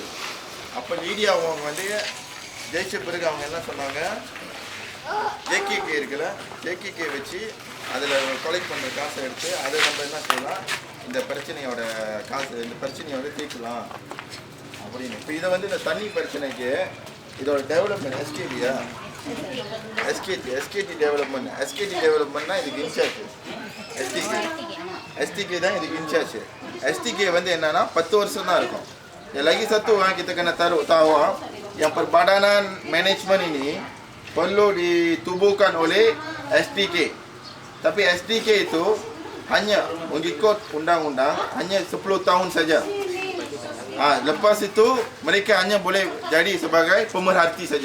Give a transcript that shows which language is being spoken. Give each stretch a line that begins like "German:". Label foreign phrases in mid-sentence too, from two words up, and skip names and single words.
Tamil: அப்போ லீடியா அவங்க வந்து ஜெயிச்ச பிறகு அவங்க என்ன சொன்னாங்க, ஜேகேகே இருக்குல்ல, ஜேகேகே வச்சு அதில் கலெக்ட் பண்ணுற காசை எடுத்து அதை நம்ம என்ன செய்யலாம், இந்த பிரச்சனையோட தீர்க்கலாம் அப்படின்னு. இப்போ இதை வந்து இந்த தண்ணி பிரச்சனைக்கு இதோட டெவலப்மெண்ட் எஸ்கேடி டெவலப்மெண்ட்னா இதுக்கு இன்சார்ஜ் STK தான் இதுக்கு இன்சார்ஜ். STK வந்து என்னன்னா 10 வருஷம் தான் இருக்கும்.
Malay: Lagi satu kita kena taruh tahu yang perbadanan manajemen ini perlu ditubuhkan oleh STK. Tapi STK itu hanya mengikut undang-undang hanya 10 tahun saja. Lepas itu mereka hanya boleh jadi sebagai pemerhati saja.